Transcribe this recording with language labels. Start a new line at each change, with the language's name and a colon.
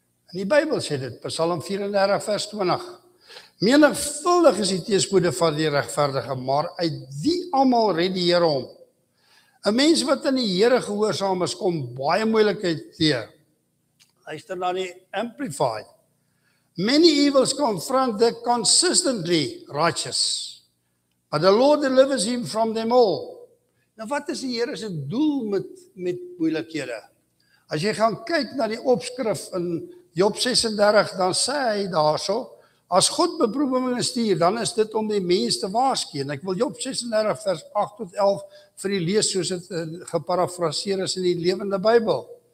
Afrikaans: In die Bybel sê dit, Psalm 34 vers 20. Menigvuldig is die teëspoede van die regverdige, maar uit die almal red die Here hom. 'n Mens wat aan die Here gehoorsaam is, kom baie moeilikheid teë. Luister na die Amplified.
English: Many evils confront the consistently righteous, but the Lord delivers him from them all.
Afrikaans: Nou wat is die Here se doel met moeilikhede? As jy gaan kyk na die opskrif in Job 36, dan sê hy daarso, as God beproewinge stuur, dan is dit om die mens te waarsku. En ek wil Job 36 vers 8 tot 11 vir die lees soos dit geparafraseer is in die Lewende Bybel.